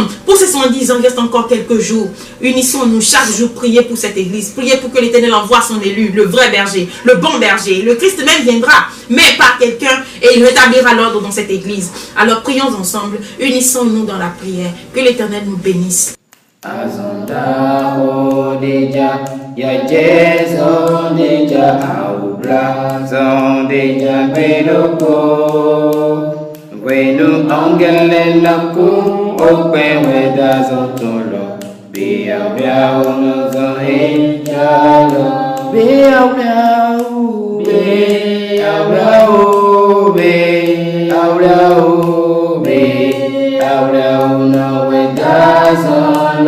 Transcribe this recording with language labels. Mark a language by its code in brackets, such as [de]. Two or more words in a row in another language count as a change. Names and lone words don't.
[fr] Pour ces 110 ans, il reste encore quelques jours. Unissons-nous chaque jour. Priez pour cette église. Priez pour que l'Éternel envoie son élu, le vrai berger, le bon berger. Le Christ même viendra, mais par quelqu'un, et il rétablira l'ordre dans cette église. Alors, prions ensemble. Unissons-nous dans la prière. Que l'Éternel nous bénisse. Azonda odeja ya jeso deja aubla zon deja beloko wenu angele laku open weda zotolo bia bia uno zon ejalo bia bia uno weda zon